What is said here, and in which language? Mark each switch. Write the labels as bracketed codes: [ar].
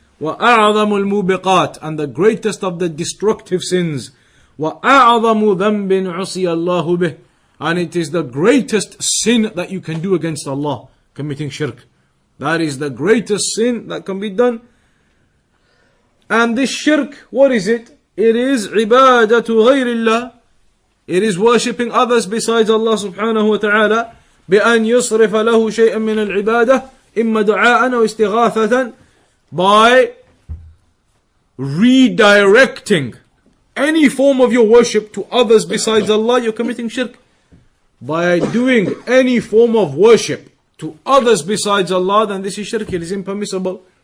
[ar] وَأَعْظَمُ الْمُوبِقَاتِ. [en] And the greatest of the destructive sins. [ar] وَأَعْظَمُ ذَنْبٍ عُصِيَ اللَّهُ بِهِ. [en] And it is the greatest sin that you can do against Allah, committing shirk. That is the greatest sin that can be done. And this shirk, what is it? It is [ar] عِبَادَةُ غَيْرِ اللَّهِ. [en] It is worshipping others besides Allah subhanahu wa ta'ala. [ar] بأن يصرف له شيئا من العبادة إما دعاء أو استغاثة. [en] By redirecting any form of your worship to others besides Allah, you're committing shirk. By doing any form of worship to others besides Allah, then this is shirk. It is impermissible.